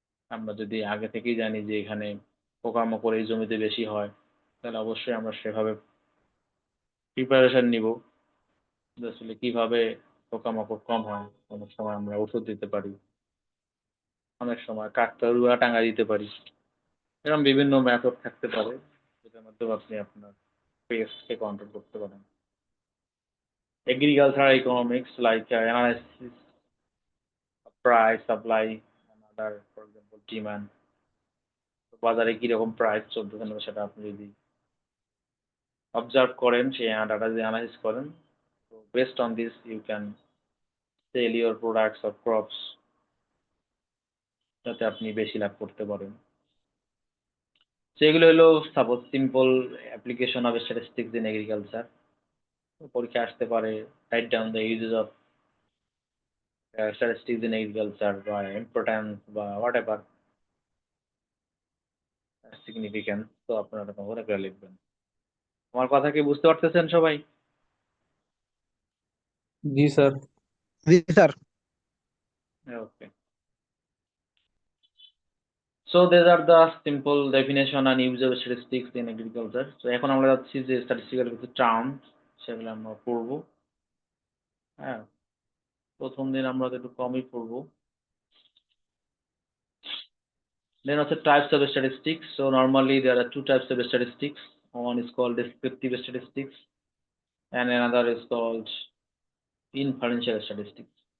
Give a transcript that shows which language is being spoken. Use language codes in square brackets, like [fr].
[bn] আমরা যদি আগে থেকেই জানি যে এখানে পোকামাকড় এই জমিতে বেশি হয়, তাহলে অবশ্যই আমরা সেভাবে প্রিপারেশন নিবো যে আসলে কিভাবে পোকামাকড় কম হয়। অনেক সময় আমরা ওষুধ দিতে পারি, অনেক সময় কাকতাড়ুয়া টাঙ্গা দিতে পারি। এরকম বিভিন্ন মেথড থাকতে পারে, যেটার মাধ্যমে আপনি আপনার পেস্টকে কন্ট্রোল করতে পারেন। [en] Agricultural economics like analysis of price, supply and other, for example, demand. [bn] তো বাজারে কিরকম প্রাইস চলতেছে না সেটা আপনি যদি অবজার্ভ করেন, সেই ডাটা যদি এনালাইসিস করেন, তো [en] based on this you can sell your products or crops, [bn] যাতে আপনি বেশি লাভ করতে পারেন। সেগুলো হলো [en] Suppose simple application of statistics in agriculture. [bn] পরীক্ষায় আসতে পারে [en] write down the uses of statistics in agriculture [bn] বা importance বা whatever significance, তো আপনারা তখন করে করে লিখবেন। আমার কথা কি বুঝতে পারতেছেন সবাই? [hi] जी sir. [bn] G sir. Okay. [en] So these are the simple definition and use of statistics in agriculture. [bn] So এখন আমরা যাচ্ছি যে statistical কিছু টার্ম সেগুলো আমরা পড়বো। হ্যাঁ, প্রথম দিন আমরা একটু কমই পড়বো। [en] Then also types of statistics. So normally there are two types of statistics. One is called descriptive statistics and another is called inferential statistics.